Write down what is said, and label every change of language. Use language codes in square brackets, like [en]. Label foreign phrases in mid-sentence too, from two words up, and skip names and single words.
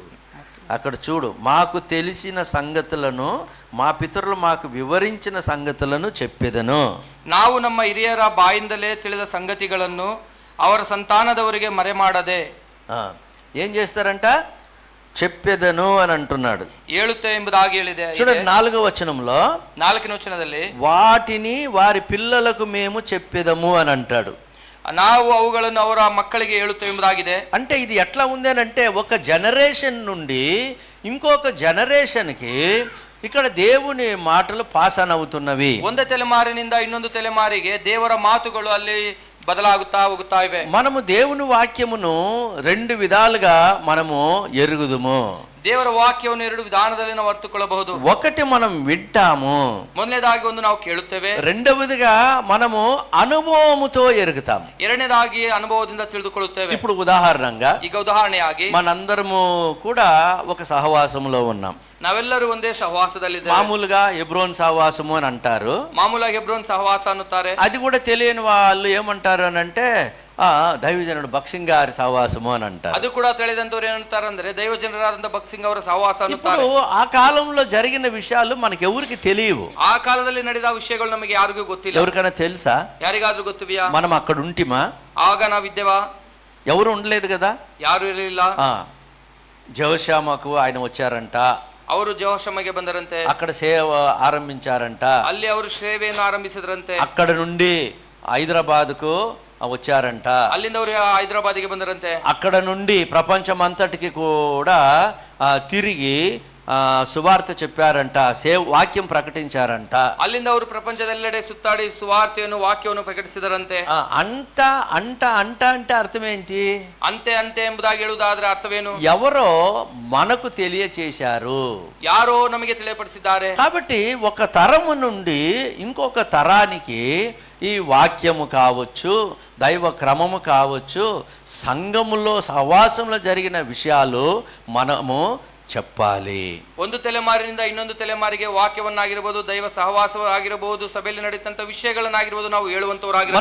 [te] అక్కడ చూడు, మాకు తెలిసిన సంగతులను, మా పితరులు మాకు వివరించిన సంగతులను చెప్పెదను. [kn] ನಾವು ನಮ್ಮ ಹಿರಿಯರ ಬಾಯಿಂದಲೇ ತಿಳಿದ ಸಂಗತಿಗಳನ್ನು ಅವರ ಸಂತಾನದವರಿಗೆ ಮರೆ ಮಾಡದೆ [te] ఏం చేస్తారంట? చెప్పెదను అని అంటున్నాడు. [kn] ಹೇಳುತ್ತೆ ಎಂಬುದಾಗಿ ಹೇಳಿದೆ. [te] చూడండి 4వ వచనంలో, [kn] 4ನೇ ವಚನದಲ್ಲಿ, [te] వాటిని వారి పిల్లలకు మేము చెప్పెదము అని అంటాడు. [kn] ನಾವು ಅವುಗಳನ್ನು ಅವರ మక్కಳಿಗೆ ಹೇಳುತ್ತೇವೆ ಎಂಬುದಾಗಿದೆ. [te] అంటే ఇది ఎట్లా ఉంది అని అంటే, ఒక జనరేషన్ నుండి ఇంకొక జనరేషన్కి ఇక్కడ దేవుని మాటలు [en] pass on [te] అవుతున్నవి. [kn] ಒಂದು ತಲೆಮಾರಿನಿಂದ ಇನ್ನೊಂದು ತಲೆಮಾರಿಗೆ ದೇವರ ಮಾತುಗಳು ಅಲ್ಲಿ బదలాగుతా ಹೋಗುತ್ತಾ ಇವೆ. [te] మనము దేవుని వాక్యమును రెండు విధాలుగా మనము ఎరుగుదుము. [kn] ದೇವರ ವಾಕ್ಯವನ್ನು ಎರಡು ವಿಧಾನದಲ್ಲಿ ನಾವು ಅರ್ಥಕೊಳ್ಳಬಹುದು. [te] ఒకటి మనం వింటాము, [kn] ಮೊದಲನೇದಾಗಿ ಒಂದು ನಾವು ಕೇಳುತ್ತೇವೆ. [te] రెండవదిగా మనము అనుభవముతో ఎరుగుతాము. [kn] ಎರಡನೇದಾಗಿ ಅನುಭವದಿಂದ ತಿಳಿದುಕೊಳ್ಳುತ್ತೇವೆ. [te] ఇప్పుడు ఉదాహరణంగా, [kn] ಈಗ ಉದಾಹರಣೆಯಾಗಿ [te] మనందరము కూడా ఒక సహవాసంలో ఉన్నాం. [kn] ನಾವೆಲ್ಲರೂ ಒಂದೇ ಸಹವಾಸದಲ್ಲಿದ್ದೇವೆ. [te] మామూలుగా ఎబ్రోన్ సహవాసము అని అంటారు. [kn] ಮಾಮೂಲಾಗಿ ಹೆಬ್ರೋನ್ ಸಹವಾಸ ಅನ್ನುತ್ತಾರೆ. [te] అది కూడా తెలియని వాళ్ళు ఏమంటారు అని అంటే, దైవజనుడు భక్సింగ్ గారి సహవాసము అని అంటారు. [kn] ಅದು ಕೂಡ ತಿಳಿದಂತವ್ರು ಏನಂತಾರೆ ಅಂದ್ರೆ, దైవజనರಾದಂತ భక్సింగ్ ಅವರ సహవాಸ ಅನ್ನುತ್ತಾರೆ. [te] ఇప్పుడు ఆ కాలంలో జరిగిన విషయాలు మనకి ఎవరికి తెలియవు. [kn] ಆ ಕಾಲದಲ್ಲಿ ನಡೆದ ವಿಷಯಗಳು ನಮಗೆ ಯಾರಿಗೂ ಗೊತ್ತಿಲ್ಲ. [te] ఎవరికైనా తెలుసా? [kn] ಯಾರಿಗಾದ್ರೂ ಗೊತ್ತಿವೆಯಾ? [te] మనం అక్కడ ఉంటిమా? [kn] ಆಗ ನಾವಿದ್ದೇವಾ? [te] ఎవరు ఉండలేదు కదా. [kn] ಯಾರು ಇರಲಿಲ್ಲ. [te] జోషామకు ఆయన వచ్చారంట, [kn] ಅವರು ಜೋಷಮಗೆ ಬಂದರಂತೆ, [te] అక్కడ సేవ ఆరంభించారంట, [kn] ಅಲ್ಲಿ ಅವರು ಸೇವೆಯನ್ನು ಆರಂಭಿಸಿದ್ರಂತೆ. [te] అక్కడ నుండి హైదరాబాద్కు వచ్చారంట, [kn] ಅಲ್ಲಿಂದ ಅವರು ಹೈದರಾಬಾದಿಗೆ ಬಂದರಂತೆ. [te] అక్కడ నుండి ప్రపంచం అంతటికి కూడా తిరిగి సువార్త చెప్పారంట, వాక్యం ప్రకటించారంట. [kn] ಅಲ್ಲಿಂದ ಅವರು ಪ್ರಪಂಚದೆಲ್ಲೆಡೆ ಸುತ್ತಾಡಿ ಸುವಾರ್ತೆಯನ್ನು ವಾಕ್ಯವನ್ನು ಪ್ರಕಟಿಸಿದರಂತೆ. [te] అంట అంట అంట అంటే అర్థం ఏంటి? [kn] ಅಂತೆ ಅಂತೆ ಎಂಬುದಾಗಿ ಹೇಳುವುದಾದ್ರೆ ಅರ್ಥವೇನು? [te] ఎవరో మనకు తెలియచేశారు, [kn] ಯಾರೋ ನಮಗೆ ತಿಳಿಯಪಡಿಸಿದ್ದಾರೆ. [te] కాబట్టి ఒక తరము నుండి ఇంకొక తరానికి ఈ వాక్యము కావచ్చు, దైవ క్రమము కావచ్చు, సంఘములో సహవాసంలో జరిగిన విషయాలు మనము చెప్పాలి. [kn] ಒಂದು ತಲೆಮಾರಿನಿಂದ ಇನ್ನೊಂದು ತಲೆಮಾರಿಗೆ ವಾಕ್ಯವನ್ನಾಗಿರಬಹುದು, ದೈವ ಸಹವಾಸವಾಗಿರಬಹುದು, ಸಭೆಯಲ್ಲಿ ನಡೆದಂತ ವಿಷಯಗಳನ್ನಾಗಿರಬಹುದು ನಾವು ಹೇಳುವಂತವರಾಗಿರಬೇಕು.